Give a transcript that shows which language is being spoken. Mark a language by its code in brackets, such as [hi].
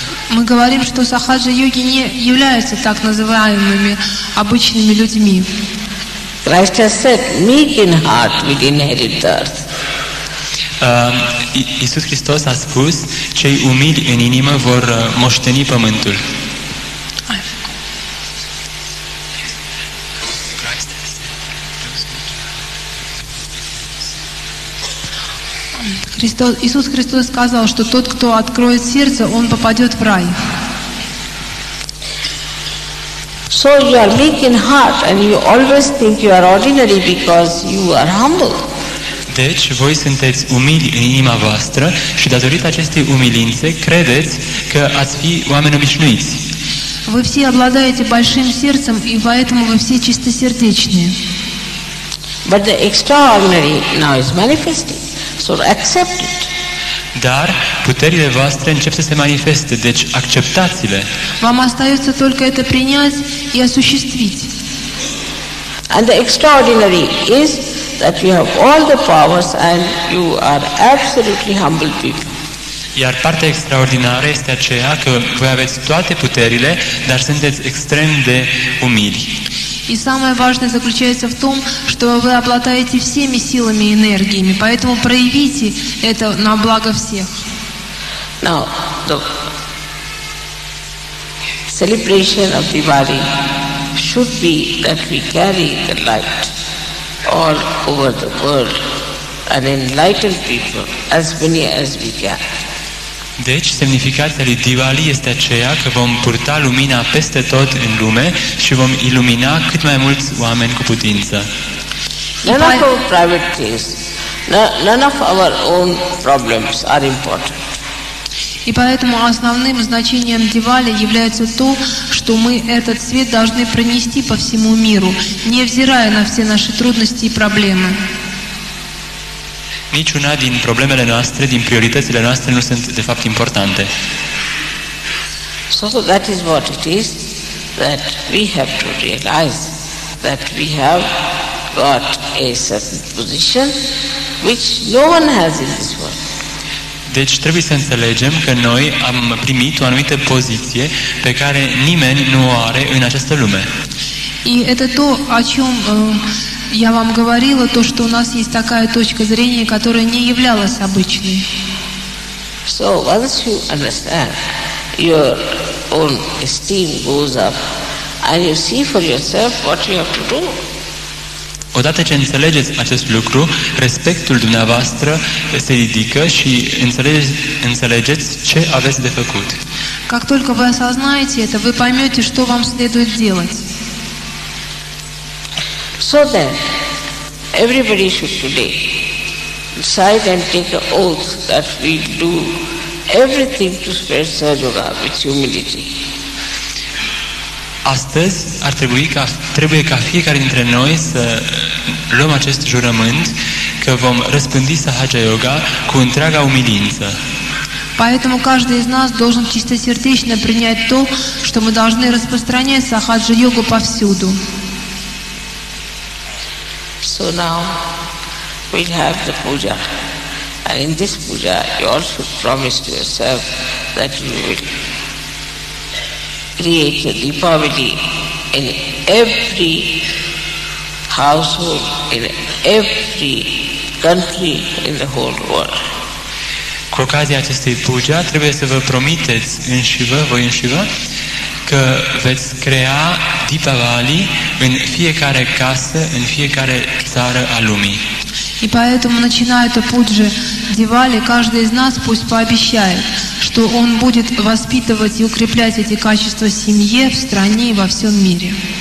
[ru] Мы говорим, что сахаджа-йоги не являются так называемыми обычными людьми. [en] Christ has said, meek in heart will inherit the earth. [ro] Iisus Hristos a spus, cei umili în inimă vor moșteni pământul. [ru] Иисус Христос сказал, что тот, кто откроет сердце, он попадет в рай. [en] So you are meek in heart and you always think you are ordinary because you are humble. [ro] Deci, voi sunteți umili în inima voastră și datorită acestei umilințe credeți că ați fi oameni obișnuiți. [ru] Вы все обладаете большим сердцем, и поэтому вы все чистосердечные. [en] But the extraordinary now is manifesting. So accept it. [ro] Dar puterile voastre încep să se manifeste, deci acceptați-le. [ru] Вам остается только это принять и осуществить. [en] And the extraordinary is that you have all the powers and you are absolutely humble people. [ro] Iar partea extraordinară este aceea că voi aveți toate puterile, dar sunteți extrem de umili. [ru] И самое важное заключается в том, что вы обладаете всеми силами и энергиями, поэтому проявите это на благо всех. [en] Now, the celebration of Diwali should be that we carry the light all over the world and enlighten people as many as we can. [ro] Deci, semnificația lui Diwali este aceea că vom purta lumina peste tot în lume și vom ilumina cât mai mulți oameni cu putință. [en] None of our private things, none of our own problems are important. [ru] И поэтому основным значением Дивали является то, что мы этот свет должны пронести по всему миру, невзирая на все наши трудности и проблемы. [ro] Niciuna din problemele noastre, din prioritățile noastre nu sunt de fapt importante. [en] So that is what it is, that we have to realize that we have got a certain position which no one has in this world. [ro] Deci trebuie să înțelegem că noi am primit o anumită poziție pe care nimeni nu o are în această lume. [ru] И это то, о чем я вам говорила, то, что у нас есть такая точка зрения, которая не являлась обычной. [en] So once you understand, your own esteem goes up and you see for yourself what you have to do. [ro] Odată ce înțelegeți acest lucru, respectul dumneavoastră se ridică și înțelegeți ce aveți de făcut. [ru] Как только вы осознаете это, вы поймете, что вам следует делать. [en] So then, everybody should today decide and take an oath that we do everything to spread Sahaja with humility. [ro] Astăzi trebuie ca fiecare dintre noi să luăm acest jurământ că vom răspândi Sahaja Yoga cu întreaga umilință. [ru] Поэтому каждый из нас должен чистосердечно принять то, что мы должны распространять сахаджа-йогу повсюду. [en] So now we'll have the puja, and in this puja you all should promise to yourself that you will create a Deepavali in every household, in every country in the whole world. [ro] Cu ocazia acestei puja trebuie să vă promiteți voi înșivă, că veți crea Deepavali în fiecare casă, în fiecare țară a lumii. [ru] И поэтому, начиная эту пуджи Дивали, каждый из нас пусть пообещает, что он будет воспитывать и укреплять эти качества в семье, в стране и во всем мире.